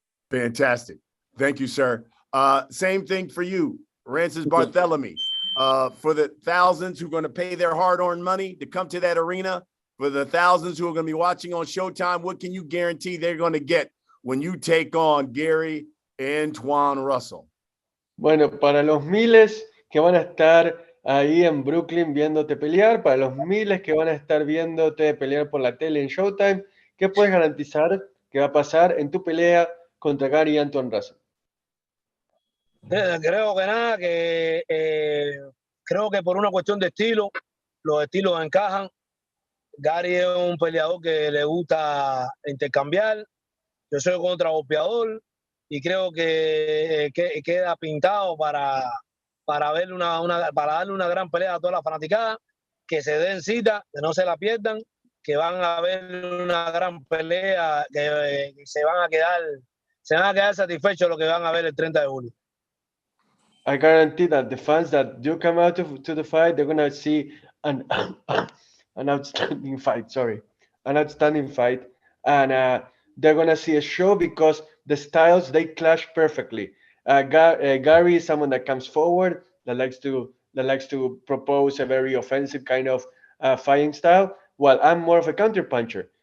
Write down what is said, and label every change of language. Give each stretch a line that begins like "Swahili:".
English: Fantastic. Thank you, sir. Same thing for you, Rances Barthelemy. For the thousands who are going to pay their hard-earned money to come to that arena, for the thousands who are going to be watching on Showtime, what can you guarantee they're going to get when you take on Gary Antuanne Russell?
Spanish: Bueno, para los miles que van a estar ahí en Brooklyn viéndote pelear, para los miles que van a estar viéndote pelear por la tele en Showtime, ¿qué puedes garantizar que va a pasar en tu pelea contra Gary Antuanne Russell? Creo que nada, creo que por una cuestión de estilo, los estilos encajan. Gary es un peleador que le gusta intercambiar. Yo soy contragolpeador y creo que queda pintado para darle una gran pelea a toda la fanaticada, que se den cita, que no se la pierdan, que van a ver una gran pelea, que se van a quedar satisfechos de lo que van a ver el 30 de julio.
English: I guarantee that the fans that do come out to the fight, they're going to see an outstanding fight, and they're going to see a show because the styles, they clash perfectly. Gary is someone that comes forward, that likes to propose a very offensive kind of fighting style, while I'm more of a counter puncher.